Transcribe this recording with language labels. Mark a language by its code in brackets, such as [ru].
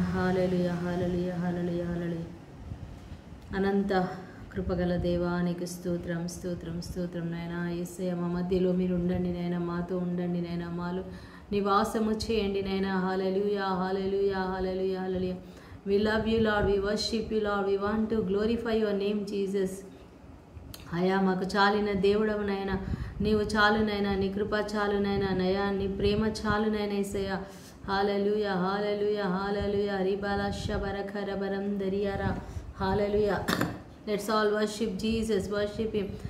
[te] హల్లెలూయా, హల్లెలూయా, హల్లెలూయా, హల్లెలూయా. అనంత కృపగల దేవా నీకు స్తోత్రం, స్తోత్రం, స్తోత్రం నాయన. యేసయ్య, మా మధ్యలో మీరు ఉండండి నాయన, మాతో ఉండండి నాయన, మాలో నివాసము చేయండి నాయన. హల్లెలూయా, హల్లెలూయా, హల్లెలూయా, హల్లెలూయా. [en] We love you, Lord. We worship you, Lord. We want to glorify your name, Jesus. [te] అయా, మాకు చాలిన దేవుడవు నాయన, నీవు చాలునైనా, నీ కృప చాలునైనా నయా, నీ ప్రేమ చాలునైనా యేసయ్య. హల్లెలూయా, హల్లెలూయా, హల్లెలూయా. రిబాల శబరఖర బరం దరియారా. హల్లెలూయా. [en] Let's all worship Jesus, worship him.